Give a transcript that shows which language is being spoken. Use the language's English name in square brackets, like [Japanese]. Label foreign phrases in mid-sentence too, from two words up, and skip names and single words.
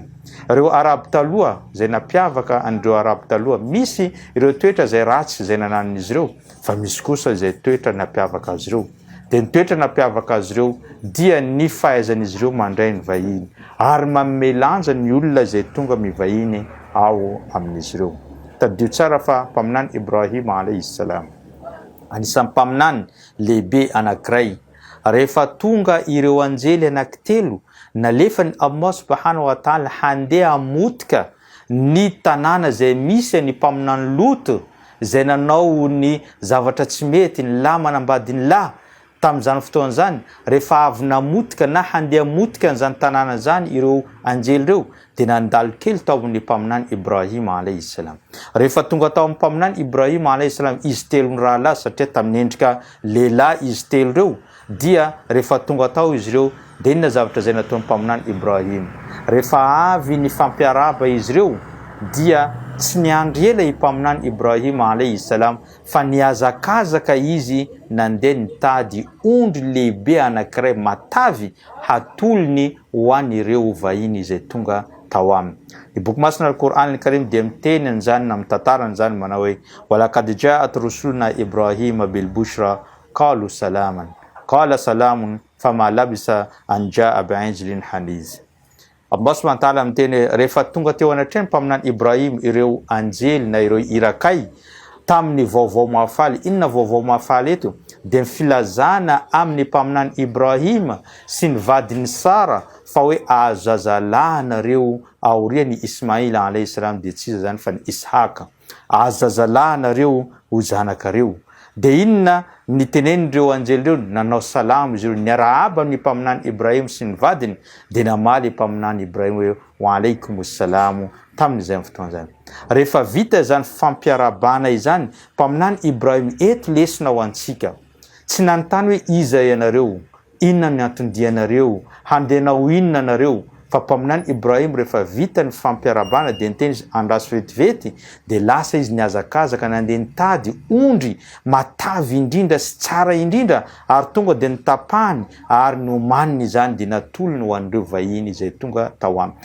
[Malagasy] Ireo Araby taloha izay napiavaka andreo Araby taloha misy ireo toetra izay ratsy izay nanan'izy ireo fa misy kosa izay toetra napiavaka azy ireo. Dia ny toetra napiavaka azy ireo dia ny fahaizan'izy ireo mandray ny vahiny ary manome lanja ny olona izay tonga mivahiny ao amin'izy ireo. Taddio tsara fa mpaminany Ibrahim [Arabic] عليه السلام [Malagasy] anisan'ny mpaminany lehibe anankiray rehefa tonga ireo anjely anankitelo nalefa ny Allah [Arabic] سبحانه وتعالى [Malagasy] handeha hamotika ny tanàna izay misy ny mpaminany Lot izay nanao ny zavatra tsy mety ny lahy manambady ny lahy tamin'izany fotoana zany. Rehefa avy namotika na handeha hamotika n'izany tanàna zany ireo anjely ireo dia nandalo kely tao amin'ny mpaminany Ibrahim [Arabic] عليه السلام. [Malagasy] Rehefa tonga tao amin'ny mpaminany Ibrahim [Arabic] عليه السلام [Malagasy] izy telo ny rahalahy satria tamin'ny endrika lehilahy izy telo ireo dia rehefa tonga tao izy ireo dia inona zavatra izay nataon'ny mpaminany Ibrahim? Rehefa avy ny fampiaraba izy ireo dia tsy niandry ela i mpaminany Ibrahim [Arabic] عليه السلام [Malagasy] fa niazakazaka izy nandeha nitady ondry lehibe anankiray matavy hatolony ho an'ireo vahiny izay tonga tao aminy. Ny boky masina Al-Qur'an Al-Karim dia miteny an'izany na mitatara an'izany manao hoe [Arabic] ولقد جاءت رسلنا إبراهيم بالبشرى قالوا سلاما قال سلام فما لبث أن جاء بعجل حنيذ. [Malagasy] Allah [Arabic] سبحانه وتعالى [Malagasy] miteny rehefa tonga teo anatrehany mpaminany Ibrahim ireo anjely na ireo irakay tamin'ny vaovao mahafaly. Inona vaovao mahafaly eto? Dia filazana amin'ny mpaminany Ibrahima sy ny vadiny Sara fa hoe azazalahanareo aoriany Ismaila [Arabic] عليه السلام, [Malagasy] dia tsy iza zany fa ny Ishaka. Azazalahanareo ho zanakareo. Dia inona nitenenindreo anjely reo? Nanao salamo izy reo, niarahaba amin'ny mpaminany Ibrahima sy ny vadiny, dia namaly mpaminany Ibrahima hoe [Arabic] وعليكم السلام [Malagasy] tamin'izay fotoana zany. Rehefa vita zany fampiarabana izany, mpaminany Ibrahima eto lesina ho antsika. Tsy nanontany hoe iza ianareo, inona ny antondianareo, handehanao inona nareo, fa mpaminany Ibrahima rehefa vita ny fampiarabana dia niteny izy andraso vetivety, dia lasa izy niazakazaka nandeha nitady ondry matavy indrindra sy tsara indrindra, ary tonga dia nitapahany ary nomaniny izany dia natolony ho an'ireo vahiny izay tonga tao aminy.